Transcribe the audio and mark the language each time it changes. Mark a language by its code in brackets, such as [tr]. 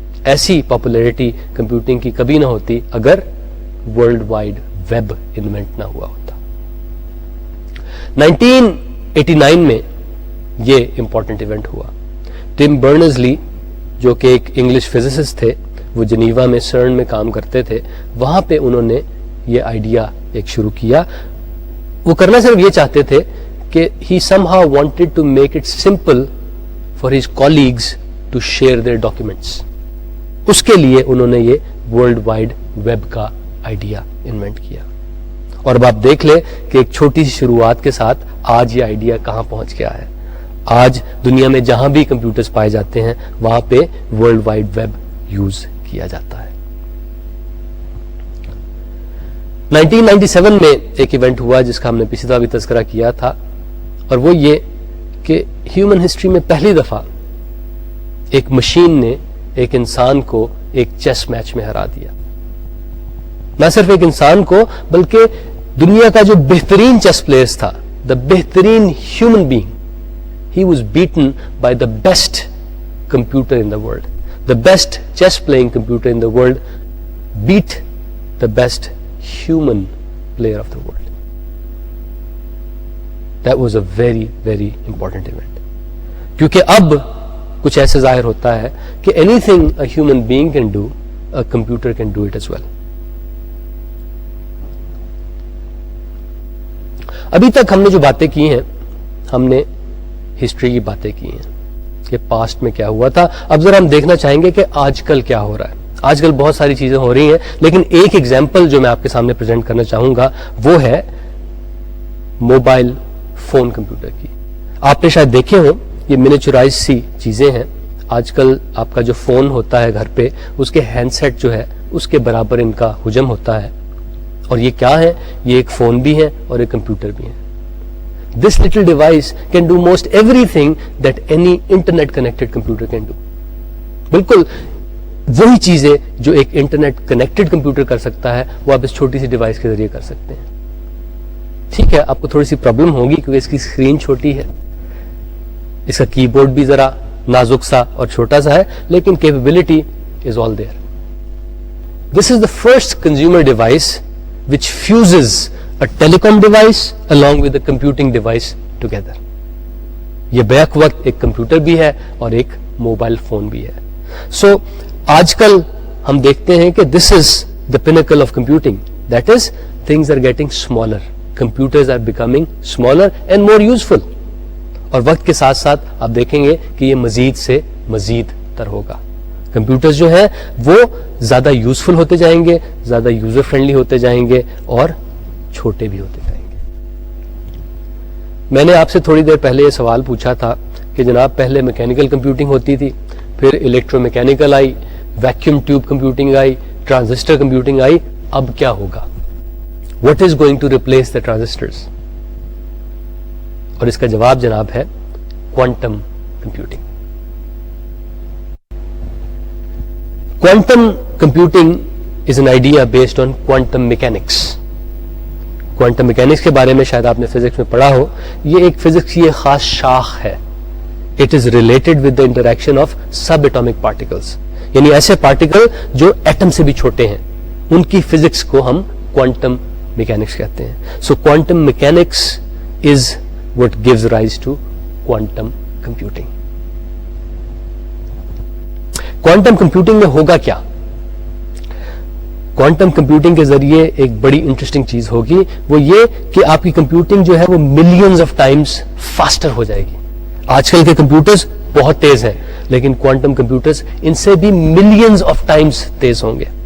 [ur] ایسی popularity computing کی کبھی نہ ہوتی اگر ورلڈ وائڈ ویب انوینٹ نہ ہوا ہوتا. 1989 میں یہ امپورٹنٹ ایونٹ ہوا. ٹم برنرز-لی جو کہ ایک انگلش فزسسٹ تھے, وہ جنیوا میں سرن میں کام کرتے تھے, وہاں پہ انہوں نے یہ آئیڈیا ایک شروع کیا. وہ کرنا صرف یہ چاہتے تھے کہ [en] he somehow wanted to make it simple for his colleagues to share their documents. [ur] اس کے لیے انہوں نے یہ ورلڈ وائڈ ویب کا آئیڈیا انوینٹ کیا. اور اب آپ دیکھ لیں کہ ایک چھوٹی سی شروعات کے ساتھ آج یہ آئیڈیا کہاں پہنچ گیا ہے. آج دنیا میں جہاں بھی کمپیوٹرز پائے جاتے ہیں وہاں پہ ورلڈ وائڈ ویب یوز کیا جاتا ہے. 1997 میں ایک ایونٹ ہوا جس کا ہم نے پچھلی دفعہ بھی تذکرہ کیا تھا, اور وہ یہ کہ ہیومن ہسٹری میں پہلی دفعہ ایک مشین نے ایک انسان کو ایک چیس میچ میں ہرا دیا. نہ صرف ایک انسان کو بلکہ دنیا کا جو بہترین چیس پلیئرز تھا, دا بہترین human being, [en] he was beaten by the best computer in the world. The best chess playing computer in the world beat the best human player of the world. That was a very, very important event. [ur] کیونکہ اب کچھ ایسے ظاہر ہوتا ہے کہ [en] anything a human being can do, a computer can do it as well. [ur] ابھی تک ہم نے جو باتیں کی ہیں, ہم نے ہسٹری کی باتیں کی ہیں کہ پاسٹ میں کیا ہوا تھا. اب ذرا ہم دیکھنا چاہیں گے کہ آج کل کیا ہو رہا ہے. آج کل بہت ساری چیزیں ہو رہی ہیں, لیکن ایک ایگزامپل جو میں آپ کے سامنے پریزنٹ کرنا چاہوں گا وہ ہے موبائل فون کمپیوٹر کی. آپ نے شاید دیکھے ہوں, یہ منیچرائز سی چیزیں ہیں. آج کل آپ کا جو فون ہوتا ہے گھر پہ, اس کے ہینڈ سیٹ جو ہے اس کے برابر ان کا حجم ہوتا ہے. اور یہ کیا ہے؟ یہ ایک فون بھی ہے اور ایک کمپیوٹر بھی ہے. [en] This little device can do most everything that any internet connected computer can do. [ur] بالکل وہی چیزیں جو ایک انٹرنیٹ کنیکٹڈ کمپیوٹر کر سکتا ہے وہ آپ اس چھوٹی سی ڈیوائس کے ذریعے کر سکتے ہیں. ٹھیک ہے, آپ کو تھوڑی سی پرابلم ہوگی کیونکہ اس کی اسکرین چھوٹی ہے, اس کا کی بورڈ بھی ذرا نازک سا اور چھوٹا سا ہے, لیکن [en] Capability is all there. This is the first consumer device which fuses a telecom device along with a computing device together. [ur] یہ بیک وقت ایک کمپیوٹر بھی ہے اور ایک موبائل فون بھی ہے. سو آج کل ہم دیکھتے ہیں کہ [en] This is the pinnacle of computing. That is, things are getting smaller. Computers are becoming smaller and more useful. [ur] اور وقت کے ساتھ ساتھ آپ دیکھیں گے کہ یہ مزید سے مزید تر ہوگا. کمپیوٹرز جو ہیں وہ زیادہ یوزفل ہوتے جائیں گے, زیادہ یوزر فرینڈلی ہوتے جائیں گے اور چھوٹے بھی ہوتے جائیں گے. میں نے آپ سے تھوڑی دیر پہلے یہ سوال پوچھا تھا کہ جناب پہلے میکینیکل کمپیوٹنگ ہوتی تھی, پھر الیکٹرو میکینیکل آئی, ویکیوم ٹیوب کمپیوٹنگ آئی, ٹرانزسٹر کمپیوٹنگ آئی, اب کیا ہوگا؟ [en] What is going to replace the transistors? [ur] اور اس کا جواب جناب ہے quantum computing. [en] Quantum computing is an idea based on quantum mechanics. [ur] Quantum mechanics کے بارے میں شاید آپ نے فزکس میں پڑھا ہو. یہ ایک فزکس کی ایک خاص شاخ ہے. [en] it is related with the interaction of subatomic particles, [ur] یعنی ایسے پارٹیکل جو ایٹم سے بھی چھوٹے ہیں, ان کی فزکس کو ہم کوانٹم میکینکس کہتے ہیں. [en] So quantum mechanics is what gives rise to quantum computing. [ur] Quantum computing میں ہوگا کیا؟ کوانٹم کمپیوٹنگ کے ذریعے ایک بڑی انٹرسٹنگ چیز ہوگی, وہ یہ کہ آپ کی کمپیوٹنگ جو ہے وہ ملینز آف ٹائمز فاسٹر ہو جائے گی. آج کل کے کمپیوٹرز بہت تیز ہیں, لیکن کوانٹم کمپیوٹرز ان سے بھی ملینز آف ٹائمز تیز ہوں گے.